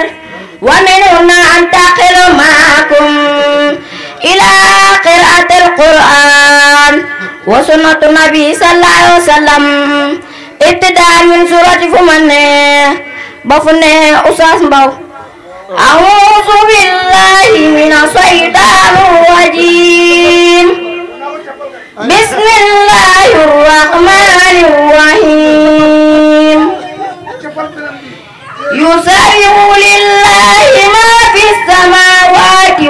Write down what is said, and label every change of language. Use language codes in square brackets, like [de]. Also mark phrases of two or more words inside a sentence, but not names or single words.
[ar] ومنهن أن تقيلوا معكم إلى قراءة القرآن و سنة النبي صلى الله عليه وسلم ابتداء من سورة [wo] fu ma ne ba fu ne [ar] Oustaz Mbow أعوذ بالله من الشيطان الرجيم بسم الله الرحمن الرحيم يسبح لله ما في السماوات